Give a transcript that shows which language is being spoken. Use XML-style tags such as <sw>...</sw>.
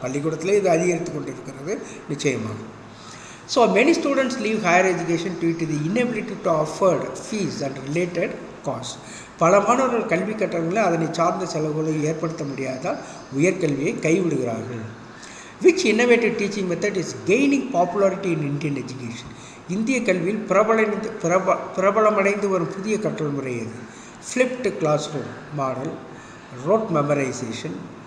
<ta>பள்ளிக்கூடத்திலே இது அதிகரித்து கொண்டு இருக்கிறது நிச்சயமாக.</ta> <en>So many students leave higher education due to the inability to afford fees and related costs.</en> <ta>பல மாணவர்கள் கல்வி கட்டணங்களை அதனை சார்ந்த செலவுகளை ஏற்படுத்த முடியாதால் உயர்கல்வியை கைவிடுகிறார்கள்.</ta> <en>Which innovative teaching method is gaining popularity in Indian education?</en> <ta>இந்திய கல்வியில் பிரபலமடைந்து வரும் புதிய கற்றல் முறை எது?</ta> <en>Flipped class room model, rote memorisation.</en>